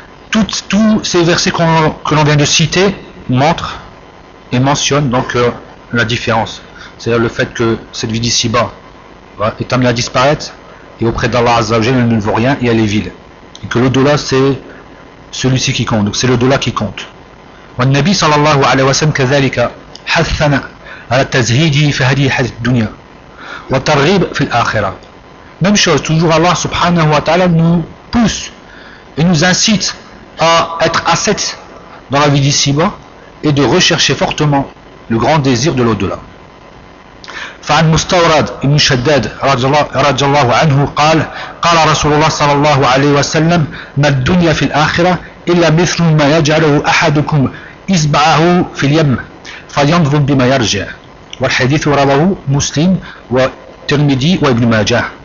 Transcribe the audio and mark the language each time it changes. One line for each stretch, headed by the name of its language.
French: Tous ces versets que l'on vient de citer montrent et mentionnent donc la différence. C'est-à-dire le fait que cette vie d'ici-bas est amenée à disparaître et auprès d'
Arabic: Allah Azza wa Jal
French: elle ne vaut rien et elle est vide. Et que l'au-delà c'est celui-ci qui compte. Donc c'est l'au-delà qui compte.
Arabic: والنبي صلى الله عليه وسلم كذلك حثنا على التزهيد في هذه الحياة الدنيا والترغيب في الآخرة.
French: Même chose, toujours
Arabic: Allah subhanahu wa ta'ala
French: nous pousse et nous incite à être ascète dans la vie d'ici-bas et de rechercher fortement le grand désir de l'au-delà.
Arabic: فعن مستورد بن شداد رضي الله عنه قال قال رسول الله صلى الله عليه وسلم ما الدنيا في الآخرة إلا مثل ما يجعله أحدكم إصبعه في اليم فينظر بما يرجع. والحديث رواه مسلم والترمذي وابن ماجه.